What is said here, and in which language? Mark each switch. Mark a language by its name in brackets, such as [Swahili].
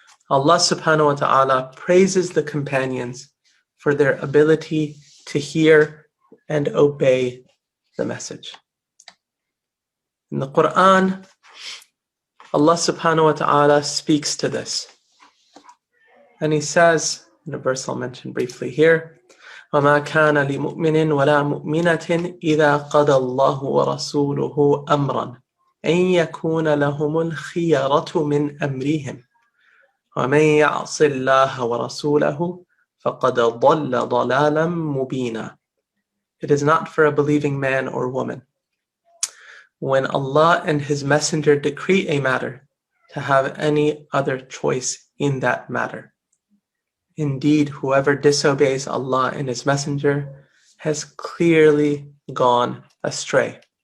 [English] Allah subhanahu wa ta'ala praises the companions for their ability to hear and obey the message. In the Quran, Allah subhanahu wa ta'ala speaks to this. And he says, in a verse I'll mention briefly here, [Arabic] وَمَا كَانَ لِمُؤْمِنٍ وَلَا مُؤْمِنَةٍ إِذَا قَضَى اللَّهُ وَرَسُولُهُ أَمْرًا أَن يَكُونَ لَهُمُ الْخِيَرَةُ مِنْ أَمْرِهِمْ وَمَن يَعْصِ اللَّهَ وَرَسُولَهُ فَقَدْ ضَلَّ ضَلَالًا مُبِينًا. [English] It is not for a believing man or woman, when Allah and His Messenger decree a matter, to have any other choice in that matter. Indeed, whoever disobeys Allah and His Messenger has clearly gone astray.